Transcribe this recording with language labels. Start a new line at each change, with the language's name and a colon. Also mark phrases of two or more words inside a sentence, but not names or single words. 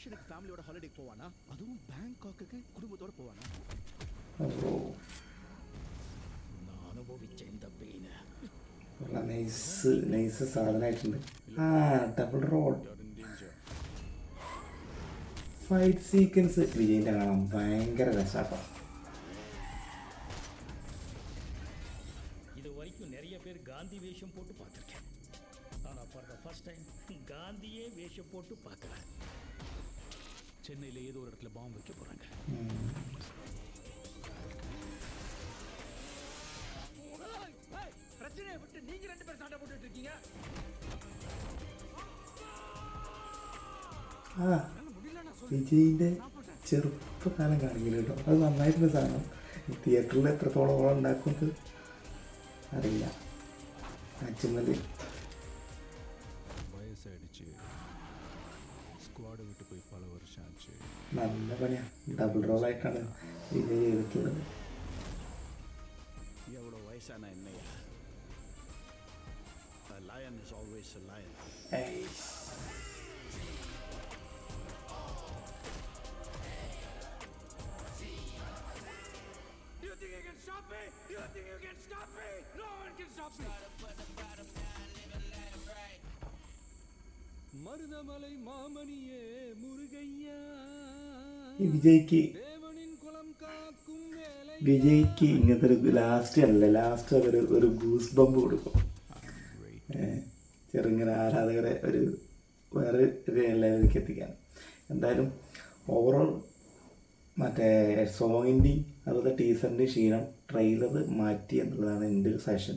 Malayalam: ഓ നൈസ് സാധനമായിട്ടുണ്ട്. ആ
English: double road fight sequence
Malayalam: വിജയിൻ്റെ കാണാൻ ഭയങ്കര രസാട്ടോ.
Tamil: இது வரைக்கும் நிறைய பேர் காந்தி வேஷம் போட்டு பார்த்துருக்கேன். ஆனால்
English: for the first time
Tamil: காந்தியே வேஷம் போட்டு பார்க்குறேன். சென்னையில் ஏதோ ஒரு இடத்துல பாம்பு வைக்க போகிறாங்க. பிரச்சனையை விட்டு நீங்க ரெண்டு பேரும் சண்டை போட்டுட்டு இருக்கீங்க.
Malayalam: വിജയിൻ്റെ ചെറുപ്പകാലം കാണിക്കില്ല കേട്ടോ. അത് നന്നായിട്ടുള്ള സാധനം. ഈ തിയേറ്ററിൽ എത്രത്തോളം ഓളം ഉണ്ടാക്കുന്നത് അറിയില്ല. അച്ഛനത് നല്ല പണിയാണ്. ഡബിൾ റോളായിട്ടാണ് വിജയ് ചെയ്തിട്ടുള്ളത്.
Tamil: எவ்வளோ வயசான என்னையா,
English: a lion is always a lion. You think you can stop me? You think you can stop me? No one can stop me.
Tamil: மருதமலை மாமணியே முருகையா,
Malayalam: ഈ വിജയ്ക്ക് ഇങ്ങനത്തെ ഒരു ലാസ്റ്റ് ഒരു
English: goose bump
Malayalam: കൊടുക്കും. ചെറുങ്ങനെ ആരാധകരെ ഒരു വേറെ ലെവലിലേക്ക് എത്തിക്കാൻ. എന്തായാലും ഓവറോൾ മറ്റേ സോങ്ങിൻ്റെയും അതുപോലെ ടീസറിൻ്റെയും ക്ഷീണം ട്രെയിലർ മാറ്റി എന്നുള്ളതാണ് എൻ്റെ ഒരു സെഷൻ.